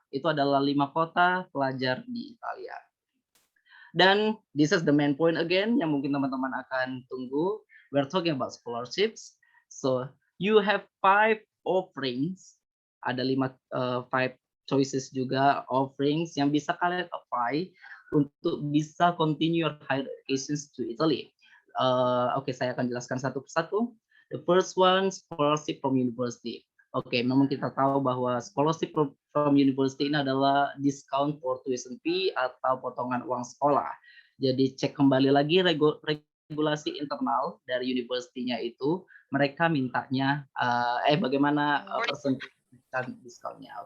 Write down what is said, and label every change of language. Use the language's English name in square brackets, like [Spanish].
[Indonesian] Itu adalah 5 kota pelajar di Italia. [English] Dan this is the main point again [Indonesian] yang mungkin teman-teman akan tunggu. [English] We're talking about scholarships. So you have 5 offerings. Ada 5 choices juga offerings [Indonesian] yang bisa kalian [English] apply untuk bisa continue your higher educations to Italy. [Indonesian] Oke, saya akan jelaskan satu persatu. [English] The first one, scholarship from university. [Indonesian] Oke, memang kita tahu bahwa scholarship from university ini adalah discount for tuition fee atau potongan uang sekolah. Jadi cek kembali lagi regulasi internal dari universitinya itu, mereka mintanya bagaimana persentasenya discountnya.